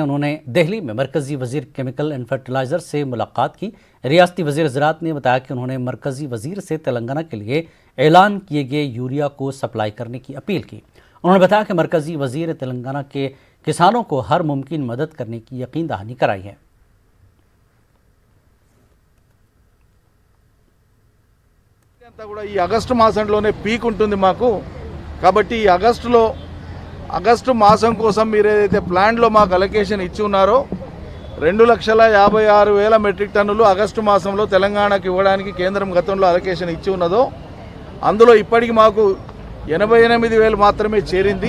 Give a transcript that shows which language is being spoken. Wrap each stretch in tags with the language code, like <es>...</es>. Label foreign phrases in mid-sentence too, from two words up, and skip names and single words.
<ur>انہوں نے دہلی میں مرکزی وزیر</ur> <en>chemical and fertilizer</en> <ur>سے ملاقات کی. ریاستی وزیر زراعت نے بتایا کہ انہوں نے مرکزی وزیر سے تلنگانہ کے لیے اعلان کیے گئے یوریا کو سپلائی کرنے کی اپیل کی. انہوں نے بتایا کہ مرکزی وزیر تلنگانہ کے کسانوں کو ہر ممکن مدد کرنے کی یقین دہانی کرائی ہے.</ur> <te>ఈ ఆగస్టు మాసంలోనే పీక్ ఉంటుంది మాకు. కాబట్టి ఈ ఆగస్టు మాసం కోసం మీరు ఏదైతే ప్లాన్లో మాకు అలొకేషన్ ఇచ్చి ఉన్నారో 2,56,000 మెట్రిక్ టన్నులు ఆగస్టు మాసంలో తెలంగాణకు ఇవ్వడానికి కేంద్రం గతంలో అలొకేషన్ ఇచ్చి ఉన్నదో అందులో ఇప్పటికి మాకు 88,000 మాత్రమే చేరింది.</te>